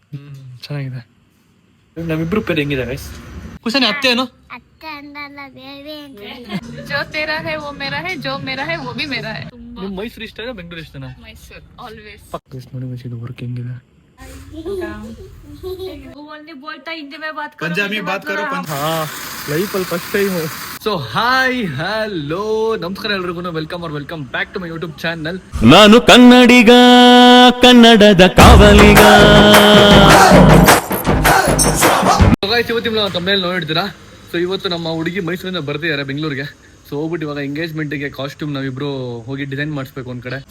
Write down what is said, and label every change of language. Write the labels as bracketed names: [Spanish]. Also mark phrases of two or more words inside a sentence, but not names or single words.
[Kannada] ಚೆನ್ನಾಗಿದೆ. ನಮ್ಮಿಬ್ರು ಪೇರ್ ಹೆಂಗಿದೆ ಗೈಸ್? ಕುಶಾನಿ ಅತ್ತೆ ಏನು? [Hindi] जो तेरा है वो मेरा है, जो मेरा है वो भी मेरा है. [Kannada] ನಿಮ್ ಮೈಸೂರು ಇಷ್ಟನಾ ಬೆಂಗಳೂರು ಇಷ್ಟನಾ? ಮೈಸೂರು ಆಲ್ವೇಸ್. ನೋಡಿ ಗೈಸ್ ಇದು ವರ್ಕ್ ಹೆಂಗಿದೆ. [Hindi] वो ओनली बोलता हिंदी में बात करो. पंजाबी बात करो. हाँ [Kannada] ಲೈಫ್ ಅಲ್ಲಿ [English] first time. [Kannada] ಸೊ [English] hi hello [Kannada] ನಮಸ್ಕಾರ ಎಲ್ರಿಗೂ, [English] welcome back to my YouTube channel. [Kannada] ನಾನು ಕನ್ನಡಿಗ, ಕನ್ನಡದ ಕಾವಲಿಗ. ಇವತ್ತಿನ ತಮ್ಮನೇಲಿ ನೋಡಿದ್ದೀರಾ. ಸೊ ಇವತ್ತು ನಮ್ಮ ಹುಡುಗಿ ಮೈಸೂರಿಂದ ಬರ್ತಿದ್ದಾರೆ ಬೆಂಗಳೂರಿಗೆ. ಸೊ ಹೋಗ್ಬಿಟ್ಟು ಇವಾಗ ಎಂಗೇಜ್ಮೆಂಟ್ಗೆ ಕಾಸ್ಟ್ಯೂಮ್ ನಾವಿಬ್ರು ಹೋಗಿ ಡಿಸೈನ್ ಮಾಡಿಸ್ಬೇಕು ಒಂದ್ ಕಡೆ.